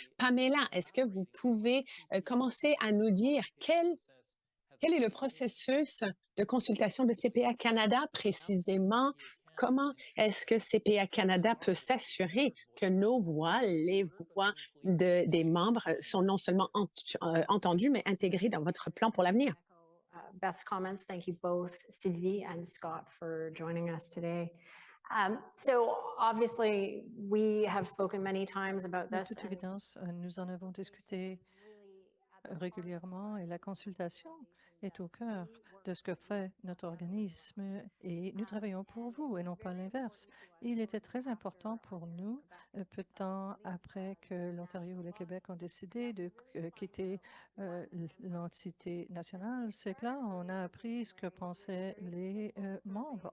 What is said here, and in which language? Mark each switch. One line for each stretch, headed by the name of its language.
French: Pamela, est-ce que vous pouvez commencer à nous dire quel est le processus de consultation de CPA Canada précisément? Comment est-ce que CPA Canada peut s'assurer que nos voix, les voix des membres, sont non seulement entendues, mais intégrées dans votre plan pour l'avenir?
English: Best comments. Thank you both, Sylvie and Scott, for joining us today. So obviously, we have spoken many times about
French: De
English: this.
French: toute évidence, nous en avons discuté régulièrement et la consultation est au cœur de ce que fait notre organisme et nous travaillons pour vous et non pas l'inverse. Il était très important pour nous, peu de temps après que l'Ontario et le Québec ont décidé de quitter l'entité nationale, c'est que là, on a appris ce que pensaient les membres.